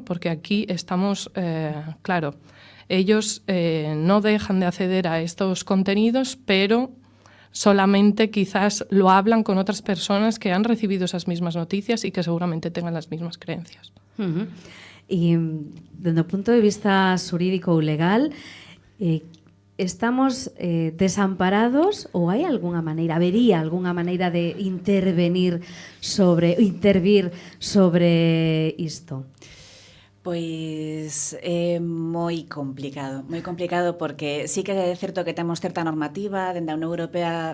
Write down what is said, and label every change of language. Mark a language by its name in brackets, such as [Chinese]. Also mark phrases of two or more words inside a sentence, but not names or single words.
[Spanish] Porque aquí estamos, claro, ellos no dejan de acceder a estos contenidos, pero solamente quizás lo hablan con otras personas que han recibido esas mismas noticias y que seguramente tengan las mismas creencias. Y desde el punto de vista jurídico o legal, [Galician] ¿estamos desamparados ou hai algunha maneira, habería algunha maneira de intervir sobre isto? Pois é moi complicado porque sí que é certo que temos certa normativa, dende a Unión Europea